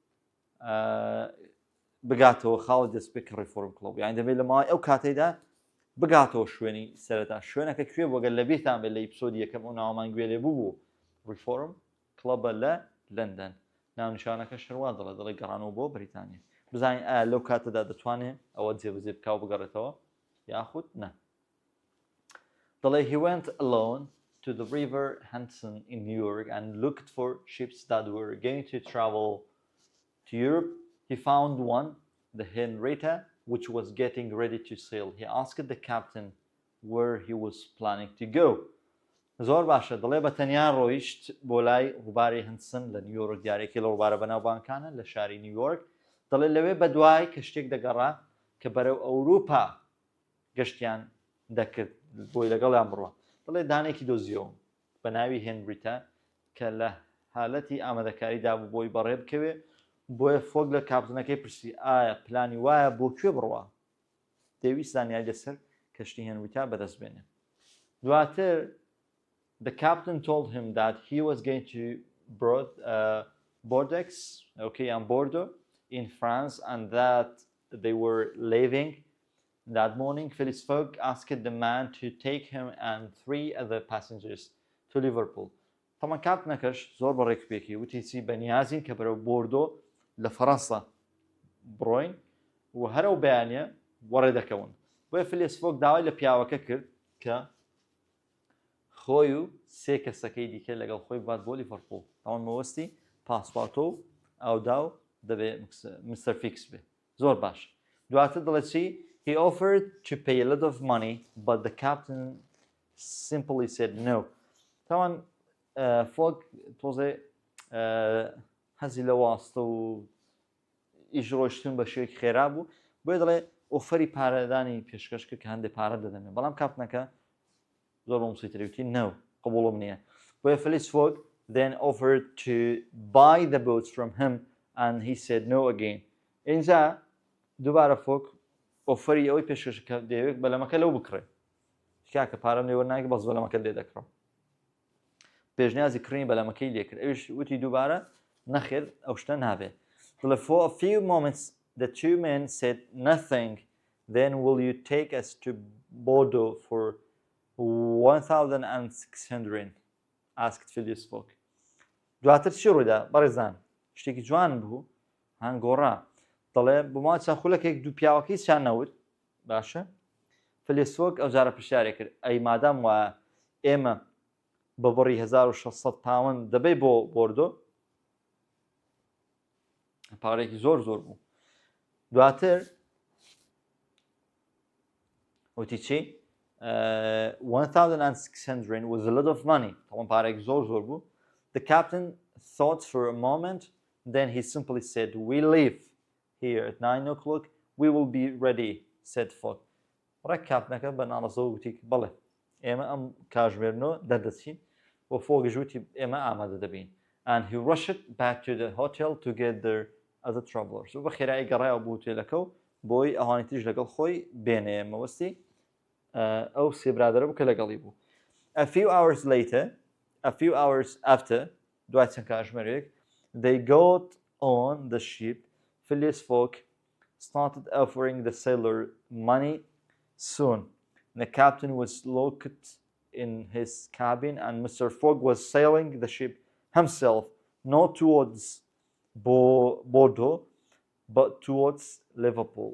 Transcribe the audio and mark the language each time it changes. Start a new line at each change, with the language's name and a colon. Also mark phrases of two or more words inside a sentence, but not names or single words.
Central Kurdish: بگاتەوە خاڵی دەستپێک ڕیفۆرم کلۆب یان دەبێت لە ماوەی ئەو کاتەیدا بگاتەوە شوێنی سەرەتا شوێنەکە کوێ بۆ گەر لە بیرتان بێت لە ئیپسۆدی یەکەم ئەو ناوەمان گوێ لێ بوو ڕیفۆرم کلۆبە لە لەندەن ناونیشانەکە شەروا دەڵێ گەڕانەوە بۆ بەریتانیا. بزانین ئایا لەو کاتەدا دەتوانێت ئەوە جێبەجێ بکاو بگەڕێتەوە یاخود نە.
English: دەڵێ he went alone to the river Hudson in New York and looked for ships that were going to travel to Europe. He found one, the Henrietta, which was getting ready to sail. He asked the captain where he was planning to go.
Central Kurdish: زۆر باشە دەڵێ بە تەنیا ڕۆیشت بۆ لای ڕووباری هەنسن لە نیویۆرک دیارێکی لە ڕووبارە بەناوبانکانە لە شاری نیویۆرک. دەڵێ لەوێ بە دوای کە شتێک دەگەڕا کە بەرەو ئەوروپا گەشتیان دەکرد بۆی لەگەڵیان بڕوە. دەڵێ دانێکی دۆزیەوە بە ناوی هێنریتا کە لە حالەتی ئامادەکاریدا بوو بۆی بەڕێ بکەوێ بۆیە فۆک لە کاپتنەکەی پرسی ئایا پلانی وایە بۆ کوێ بڕوە دەویست زانیاری لەسەر کەشتی هێنریتا بەدەست بێنێ.
English: دواتر the captain told him that he was going to Bordeaux, on Bordeaux in France and that they were leaving that morning. Phileas Fogg asked the man to take him and 3 other passengers to Liverpool.
Central Kurdish: طبعا کاپتنەکەش زۆر بەڕێک پێکی وتی چی بەنیازین کە بەرەو بۆردۆ لە فەڕەنسا بڕۆین و هەرەو بەیانە وەڕێ دەکەون. بۆیە فیلیس فۆک داوای لە پیاوەکە کرد کە خۆی و 3 کەسەکەی دیکە لەگەڵ خۆی بات بۆ لیڤەرپۆڵ. ئەوان مەوەستی پاسپۆرتۆ و ئەودا و دەبێت مستەر فیکس بێ. زۆر باش. دواتر دەڵێت چی
English: he offered to pay a lot of money but the captain simply said no.
Central Kurdish: تاوان فۆک تۆزێ هەزی لە واستە و ئیش ڕۆیشتن بە شێوەیەکی خێرا بوو بۆیە دەڵێ ئۆفەری پارەدانی پێشکەش کرد کە هەندێک پارە دەدەمێت بەڵام کاپتنەکە زۆر ڕۆمسیتریوتی نەو قبوڵم نییە.
English: بۆیە فیلیس فۆک then offered to buy the boats from him and he said no again.
Central Kurdish: اینجا دووبارە فۆک ئۆفەری ئەوەی پێشکەشەکە دەیەوێت بەلەمەکە لەو بکڕێ کاکە پارەم لێوە ناگە بەس بەلەمەکە لێ دەکڕم. پێشنیازی کڕینی بەلەمەکەی لێکرد ئەوش وتی دووبارە نەخێر ئەو شتە نابێت.
English: For a few moments the two men said nothing. Then will you take us to Bordeaux for 1,600 asked Phileas Fogg.
Central Kurdish: دواتر چی ڕوویدا بەڕێزان شتێکی جوان بوو هەنگۆڕا دەڵێ بۆما چەند خولەکێک دوو پیاوەکەی چیان نەوت باشە فلیس فۆگ ئەو جارە پرسیارێک کرد ئەی مادام وایە ئێمە بە بڕی 1600 پاوەند دەبێ بۆ بۆردۆ پارێکی زۆر بوو دواتر وتی چی
English: 1,600 was a lot of money
Central Kurdish: طبعا پارێکی زۆر بوو.
English: The captain thought for a moment, then he simply said, "We leave here at 9 o'clock. We will be ready," said Fogg.
Central Kurdish: ڕێک کاپنەکە بە ناڵەزە وتی بەڵێ ئێمە ئەم کاژمێرنەوە دەردەچین بۆ فۆگەژ وتی ئێمە ئامادە دەبین.
English: And he rushed back to the hotel to get their other travelers.
Central Kurdish: و بە خێرایی گەڕایەوە بۆ هۆتێلەکە و بۆی ئەوانی تریش لەگەڵ خۆی بێنێ مەوەستی ئەو سێ برادەرە بوو کە لەگەڵی بوو.
English: A few hours after,
Central Kurdish: دوای چەند کاتژمێرێک,
English: they got on the ship. Phileas Fogg started offering the sailor money. Soon, the captain was locked in his cabin, and Mr. Fogg was sailing the ship himself, not towards Bordeaux, but towards Liverpool.